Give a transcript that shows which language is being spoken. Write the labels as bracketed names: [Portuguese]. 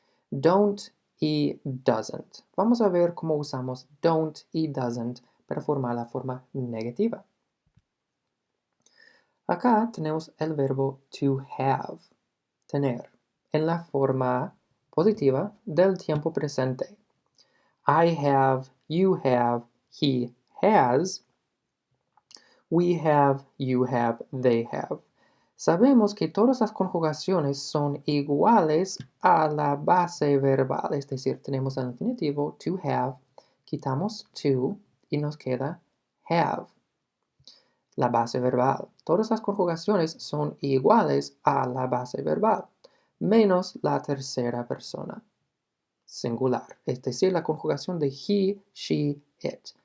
[Spanish] Don't y doesn't. Vamos a ver cómo usamos don't y doesn't para formar la forma negativa. Acá tenemos el verbo to have, tener, en la forma positiva del tiempo presente. [English] I have, you have, he has, we have, you have, they have. [Spanish] Sabemos que todas las conjugaciones son iguales a la base verbal, es decir, tenemos el infinitivo to have, quitamos to y nos queda have. La base verbal. Todas las conjugaciones son iguales a la base verbal, menos la tercera persona singular, es decir, la conjugación de he, she, it.